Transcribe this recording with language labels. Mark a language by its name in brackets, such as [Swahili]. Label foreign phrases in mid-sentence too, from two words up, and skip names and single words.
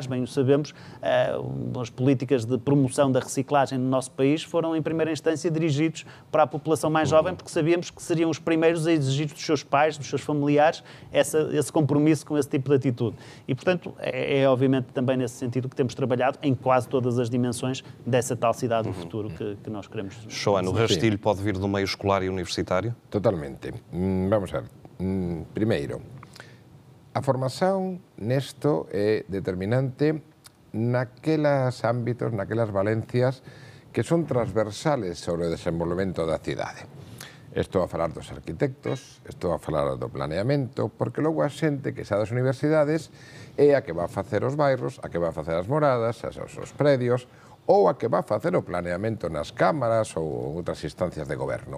[Portuguese] Bem, o sabemos, as políticas de promoção da reciclagem no nosso país foram em primeira instância dirigidos para a população mais jovem porque sabíamos que seriam os primeiros a exigir dos seus pais, dos seus familiares, esse compromisso com esse tipo de atitude. E, portanto, é obviamente também nesse sentido que temos trabalhado em quase todas as dimensões dessa tal cidade do futuro que nós queremos. Joana, o rastilho pode vir do meio escolar e universitário? [Galician] Totalmente. Vamos ver. Primeiro, a formación nesto é determinante naquelas ámbitos, naquelas valencias que son transversales sobre o desenvolvemento da cidade. Estou a falar dos arquitectos, estou a falar do planeamento, porque logo a xente que xa das universidades é a que va a facer os bairros, a que va a facer as moradas, os predios, ou a que va a facer o planeamento nas cámaras ou outras instancias de goberno.